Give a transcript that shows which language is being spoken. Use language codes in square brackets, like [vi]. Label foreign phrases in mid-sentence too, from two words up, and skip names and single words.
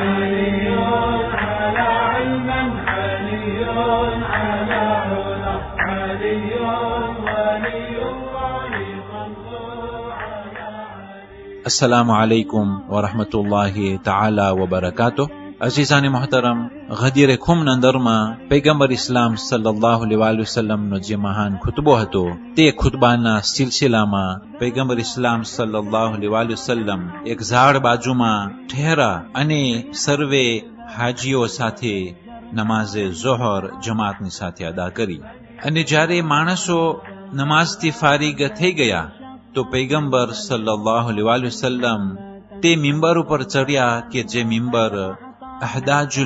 [ar] على علم علي على علا علي ولي الله صلوا على علي السلام عليكم ورحمة الله تعالى وبركاته. [gu] અજીજાન મોહતરમ, ગદીર ખુમ અંદરમાં પૈગંબર ઇસ્લામ [ar] صلى الله عليه وسلم [gu] નો જે મહાન ખુતબો હતો તે ખુતબાના સિલસિલામાં પૈગંબર ઇસ્લામ [ar] صلى الله عليه وسلم [gu] एक ઝાડ બાજુમાં ઠહેરા અને સર્વે હાજીઓ સાથે નમાઝે ઝોહર જમાતની સાથે અદા કરી અને જ્યારે માણસો નમાઝથી ફારિગ થઈ ગયા તો પૈગંબર [ar] صلى الله عليه وسلم [gu] તે મિંબર ઉપર ચડ્યા કે જે મિંબર અહદાજુલ